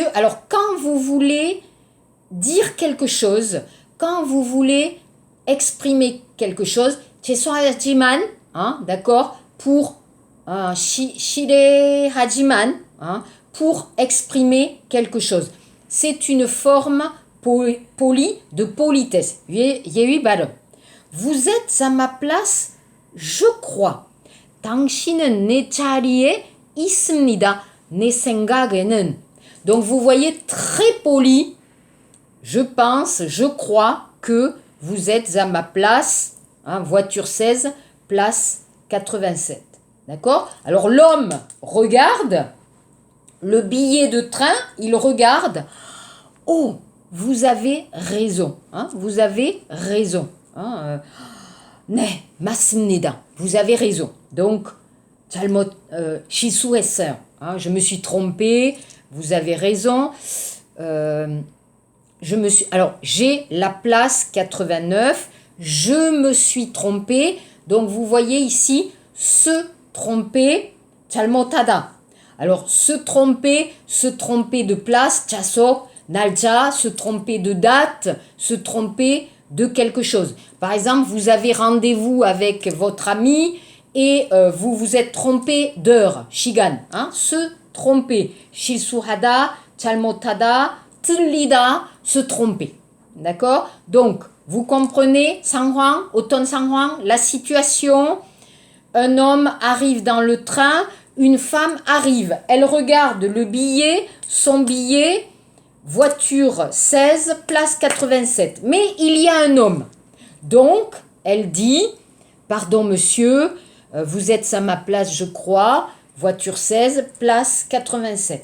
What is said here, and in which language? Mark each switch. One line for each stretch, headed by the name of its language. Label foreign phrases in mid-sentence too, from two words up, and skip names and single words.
French: Alors, quand vous voulez dire quelque chose, quand vous voulez exprimer quelque chose, 죄송하지만, hein, d'accord, pour 실례하지만, hein, pour exprimer quelque chose. C'est une forme polie de politesse.
Korean: 예의 발음.
French: Vous êtes à ma place, je crois.
Korean: 당신은 내 자리에 있습니다. 내 생각에는.
French: Donc vous voyez, très poli. Je pense, je crois que vous êtes à ma place, hein, voiture 16, place 87. D'accord? Alors l'homme regarde le billet de train, il regarde. Oh, vous avez raison, hein, vous avez raison. Hein,
Korean: 네, 맞습니다.
French: Vous avez raison. Donc,
Korean: 잘못, 실수했어요.
French: Hein, je me suis trompée, vous avez raison. Alors, j'ai la place 89, je me suis trompée. Donc, vous voyez ici, se tromper, 잘못하다. Alors, se tromper de place,
Korean: 자석, 날짜,
French: se tromper de date, se tromper de quelque chose. Par exemple, vous avez rendez-vous avec votre ami et vous vous êtes trompé d'heure, 시간, hein, se tromper.
Korean: 실수하다, 잘못하다, 틀리다,
French: se tromper. D'accord? Donc, vous comprenez,
Korean: 상황, 어떤 상황,
French: la situation. Un homme arrive dans le train, une femme arrive. Elle regarde le billet, son billet, voiture 16, place 87. Mais il y a un homme. Donc, elle dit, pardon monsieur, vous êtes à ma place, je crois, voiture 16, place 87.